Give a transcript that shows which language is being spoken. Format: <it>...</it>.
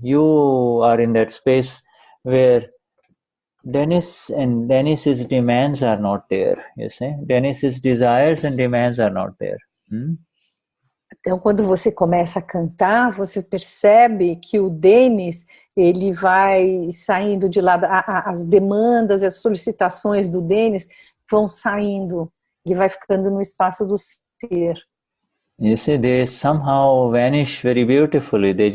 <en>You are in that space where Denize's demands are not there, you see. Denize's desires and demands are not there.</en> <pt>Então, quando você começa a cantar, você percebe que o Denize, ele vai saindo de lá, as demandas, as solicitações do Denize vão saindo, ele vai ficando no espaço do ser.</pt> <en>You see, they somehow vanish very beautifully.</en>